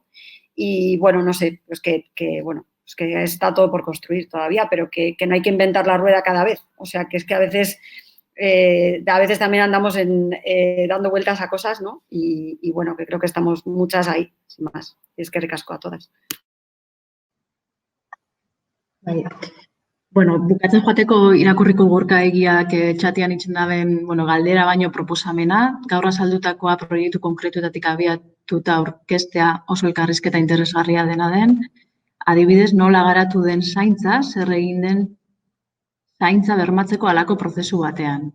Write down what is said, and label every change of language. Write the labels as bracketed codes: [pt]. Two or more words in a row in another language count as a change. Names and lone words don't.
[es] Y, bueno, no sé, pues que está todo por construir todavía, pero que no hay que inventar la rueda cada vez. O sea, que es que a veces también andamos dando vueltas a cosas, ¿no? Y, bueno, que creo que estamos muchas ahí, sin más. Es que ricasco a todas. [eu] Bueno, bukatzen joateko irakurriko Gorka Egiak txatian itzen daben, bueno, galdera baino proposamena, gaur azaldutakoa proiektu konkretuetatik abiatuta aurkeztea oso elkarrizketa interesgarria dena den, adibidez, nola garatu den zaintza, zer egin den zaintza bermatzeko halako prozesu batean.